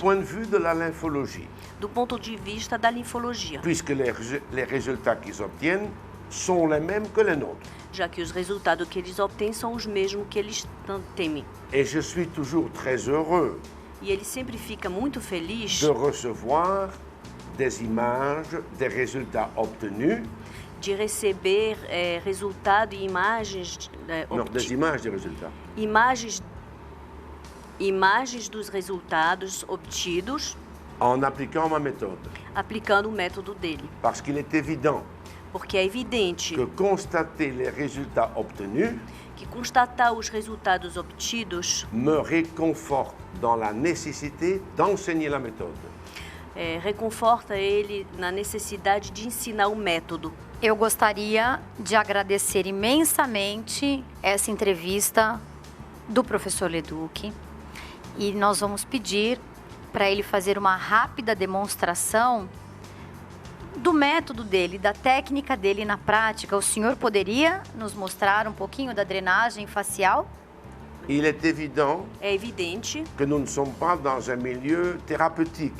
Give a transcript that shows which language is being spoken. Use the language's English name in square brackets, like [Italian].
[French] point de vue de la lymphologie, [Portuguese] do ponto de vista da linfologia, [French] puisque les résultats qu'ils obtiennent sont les mêmes que les nôtres. [Portuguese] já que os resultados que eles obtêm são os mesmos que eles temem. [French] Et je suis toujours très heureux [Portuguese] E ele sempre fica muito feliz [French] de recevoir des images des résultats obtenus, [Portuguese] de receber resultado e imagens, [French] non, des images des résultats, [Portuguese] imagens dos resultados obtidos [French] en appliquant ma méthode. [Portuguese] aplicando o método dele. [French] Parce qu'il est évident [Portuguese] Porque é evidente [French] que constater les résultats obtenus [Portuguese] que constatar os resultados obtidos [French] me réconforte dans la nécessité d'enseigner la méthode. [Portuguese] Reconforta ele na necessidade de ensinar o método. Eu gostaria de agradecer imensamente essa entrevista do professor Leduc e nós vamos pedir para ele fazer uma rápida demonstração do método dele, da técnica dele na prática. O senhor poderia nos mostrar um pouquinho da drenagem facial? [French] Il est évident [Portuguese] é evidente [French] que nous ne sommes pas dans un milieu thérapeutique